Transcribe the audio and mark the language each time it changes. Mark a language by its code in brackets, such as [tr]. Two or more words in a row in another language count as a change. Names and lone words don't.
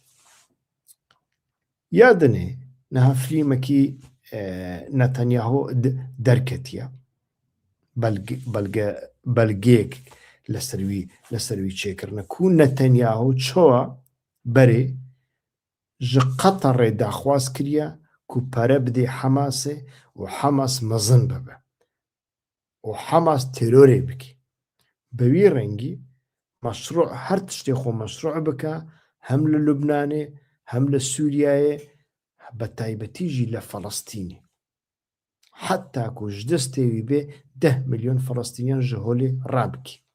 [ku] yadinê niha filmekî Netanyahu derketiye belgeyek li ser wî çêkirine ku Netanyahu çawa berê ji Qeterê daxwaz kiriye کو پەرە بدێ حەماسێ و حەماس مەزن ببە و حەماس تێرۆرێ بکە بەوی ڕەنگی مەشروع هەر تشتێ خۆ مەشروع بکە هەم لە لوبنانێ هەم لە سووریایە بە تایبەتیژی لە فەڵەستینێ حتا کوژ دەستێوی بێ 10 ملیۆن فەڵەستینیان ژە هۆلێ ڕابکە